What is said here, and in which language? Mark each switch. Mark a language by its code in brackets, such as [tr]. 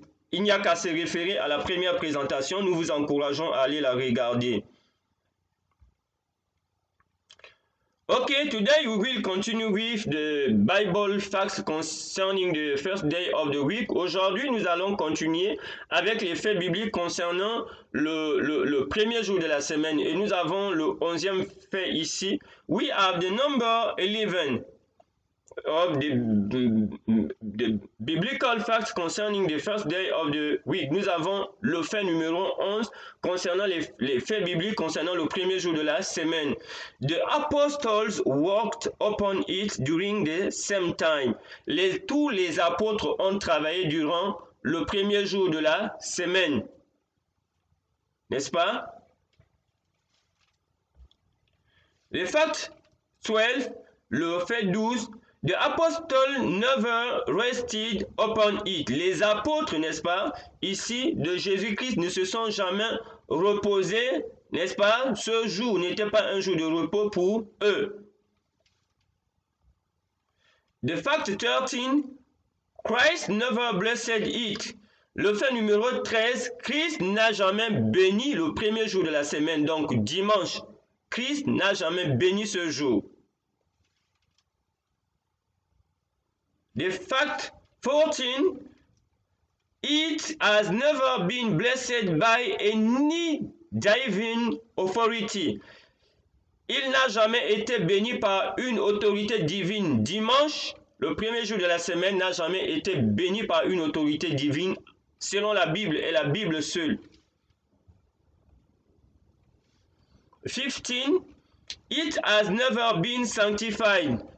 [fr] Il n'y a qu'à se référer à la première présentation. Nous vous encourageons à aller la regarder. [en] Okay, today we will continue with the Bible facts concerning the first day of the week. [fr] Aujourd'hui, nous allons continuer avec les faits bibliques concernant le premier jour de la semaine. Et nous avons le 11e fait ici. [en] We have the number 11 of the biblical facts concerning the first day of the week. [fr] Nous avons le fait numéro 11 concernant les faits bibliques concernant le premier jour de la semaine. [en] The apostles worked upon it during the same time. [fr] Tous les apôtres ont travaillé durant le premier jour de la semaine. N'est-ce pas? Le fait 12, le fait 12, [en] the apostles never rested upon it. [fr] Les apôtres, n'est-ce pas, ici, de Jésus-Christ ne se sont jamais reposés, n'est-ce pas? Ce jour n'était pas un jour de repos pour eux. [en] The fact 13, Christ never blessed it. [fr] Le fait numéro 13, Christ n'a jamais béni le premier jour de la semaine, donc dimanche. Christ n'a jamais béni ce jour. [en] The fact 14, it has never been blessed by any divine authority. [fr] Il n'a jamais été béni par une autorité divine. Dimanche, le premier jour de la semaine, n'a jamais été béni par une autorité divine selon la Bible et la Bible seule. [en] 15, it has never been sanctified.